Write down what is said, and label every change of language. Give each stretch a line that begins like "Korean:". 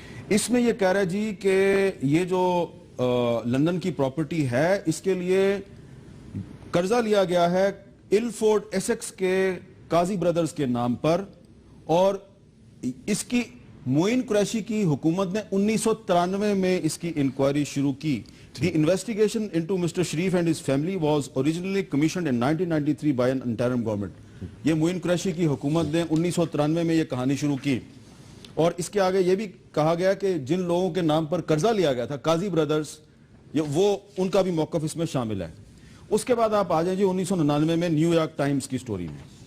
Urdu: اس میں یہ کہہ رہا ہے جی کہ یہ جو لندن کی پراپرٹی ہے اس کے لیے قرضہ لیا گیا ہے الفورڈ ایسیکس کے قاضی بردرز کے نام پر, اور اس کی معین قریشی کی حکومت نے 1993 میں اس کی انکوائری شروع کی.
English: The investigation into Mr. Sharif and his family was originally commissioned in 1993 by an interim government.
Urdu: یہ معین قریشی کی حکومت نے 1993 میں یہ کہانی شروع کی, اور اس کے آگے یہ بھی کہا گیا کہ جن لوگوں کے نام پر قرضہ لیا گیا تھا قاضی بردرز, وہ ان کا بھی موقف اس میں شامل ہے. اس کے بعد آپ آ جائیں جی 1999 میں نیو یارک ٹائمز کی سٹوری میں.